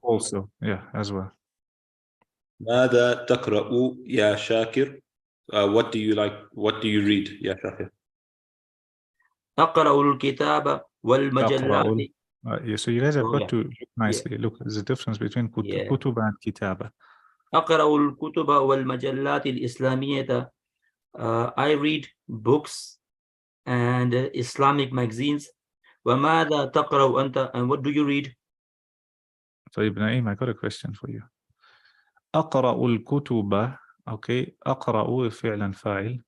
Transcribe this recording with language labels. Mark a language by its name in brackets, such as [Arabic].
[English] Also, yeah, as well. [Arabic] ماذا تقرأ يا شاكر? [English] What do you like? What do you read, يا شاكر? [Arabic] أقرأ الكتاب والمجلات. [English] Yeah, so you guys have got yeah. to look nicely. Look, there's a difference between Yeah. kutuba and kitaba. [Arabic] أقرأ الكتب والمجلات الإسلامية. [English] I read books and Islamic magazines. [Arabic] وماذا تقرأ أنت? [English] And what do you read? So Ibn Aim, I got a question for you. [Arabic] أقرأ الكتب. Okay, أقرأ فعلا فاعل.